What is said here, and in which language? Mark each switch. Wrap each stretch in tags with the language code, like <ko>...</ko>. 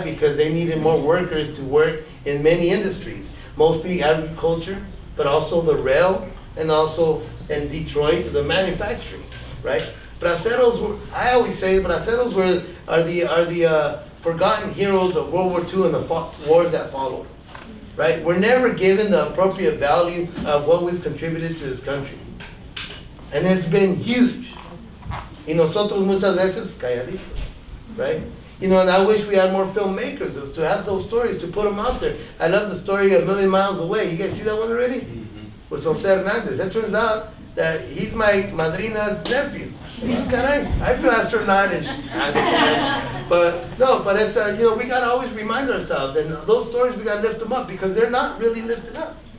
<en>Because they needed more workers to work in many industries, mostly agriculture, but also the rail, and also in Detroit, the manufacturing, right? Braceros were, I always say, braceros are the forgotten heroes of World War II and the wars that followed. Right? We're never given the appropriate value of what we've contributed to this country. And it's been huge.</en> <es>Y nosotros muchas veces calladitos, right?</es> <en>You know, and I wish we had more filmmakers to have those stories, to put them out there. I love the story A Million Miles Away. You guys see that one already? Mm-hmm. With Jose Hernandez. It turns out that he's my madrina's nephew. Caray, I feel astronautish. But it's, you know, we gotta always remind ourselves, and those stories, we gotta lift them up because they're not really lifted up.</en>